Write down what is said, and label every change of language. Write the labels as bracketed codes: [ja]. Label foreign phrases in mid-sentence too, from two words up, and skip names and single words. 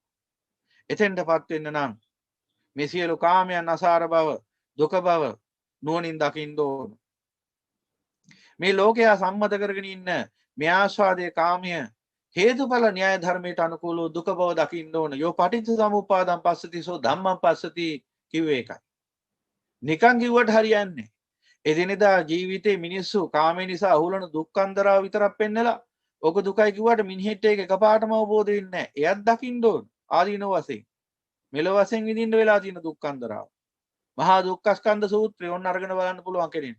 [si] එතෙන්ටපත් වෙන්න නම් මේ සියලු කාමයන් අසාර බව, දුක බව නුවණින් දකින්න ඕන. මේ ලෝකයා සම්මත කරගෙන ඉන්න මේ ආස්වාදයේ කාමය හේතුඵල න්‍යාය ධර්මයට අනුකූලව දුක බව දකින්න ඕන. [pi] යෝ පටිච්ච සමුප්පාදං පස්සති සෝ ධම්මං පස්සති කිව්වේ ඒකයි. [si] නිකන් කිව්වට හරියන්නේ. එදිනෙදා ජීවිතේ මිනිස්සු කාමය නිසා අහුලන දුක්ඛන්දරාව විතරක් පෙන්නලා ඔක දුකයි කිව්වට මිනිහෙට ඒක එකපාරටම අවබෝධ වෙන්නේ නැහැ. එයත් දකින්න ඕන ආදීනව වශයෙන්. මෙලොව වශයෙන් විඳින්න වෙලා තියෙන දුක්ඛන්දරාව. මහා දුක්ඛස්කන්ධ සූත්‍රය ඔන්න අරගෙන බලන්න පුළුවන් කෙනෙක්ට.